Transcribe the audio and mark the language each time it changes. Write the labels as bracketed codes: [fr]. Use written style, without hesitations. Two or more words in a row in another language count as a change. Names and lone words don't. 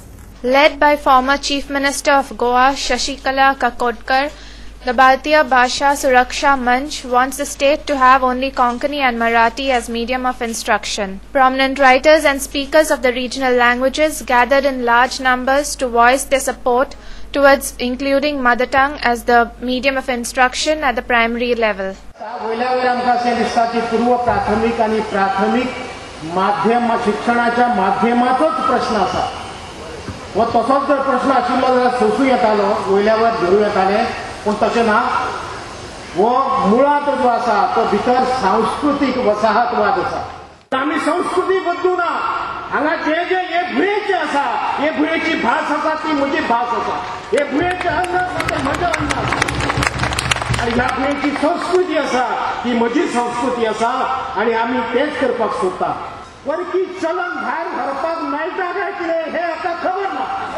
[en] Led by former Chief Minister of Goa Shashikala Kakodkar, the Bharatiya Bhasha Suraksha Manch wants the state to have only Konkani and Marathi as medium of instruction. Prominent writers and speakers of the regional languages gathered in large numbers to voice their support towards including mother tongue as the medium of instruction at the primary level. [kok] पूर्व प्राथमिक आणि प्राथमिक माध्यम शिक्षणाच्या माध्यमाचाच प्रश्न असा व तसोच जर प्रश्न आशिल्लो जाल्यार सोंसूं येतालो वयल्यावर धरूं येताले पण तशें ना वो मुळात जो आसा तो भितर सांस्कृतिक वसाहतवाद आसा आमी संस्कृती बदलू ना हांगा जे जे हे भुयेचे आसा हे भुयेची भास आसा ती म्हजी भास आसा हे भुयेचे अन्न आसा तें म्हजें अन्न आसा आणि ह्या भुयेची संस्कृती आसा ती म्हजी संस्कृती आसा आणि आमी तेच करपाक सोदता परकी चलन भायर व्हरपाक मेळटा काय कितें हें आतां खबर ना